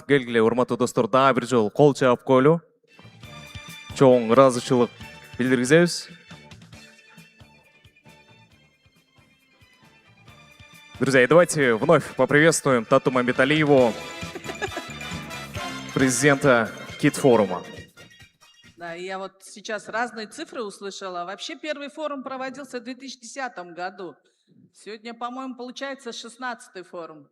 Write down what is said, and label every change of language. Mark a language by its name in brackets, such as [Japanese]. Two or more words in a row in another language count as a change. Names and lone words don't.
[Kyrgyz] Келгіле, урматтуу достор, дагы бир жолу кол чаап коелу. Чоң ыраазычылык билдиргизебиз. [Russian] Друзья, давайте вновь поприветствуем Тату Мамбеталиеву, президента KIT форума. Да, я вот сейчас разные цифры услышала. Вообще первый форум проводился в 2010 году. Сегодня, по-моему, получается 16-й форум.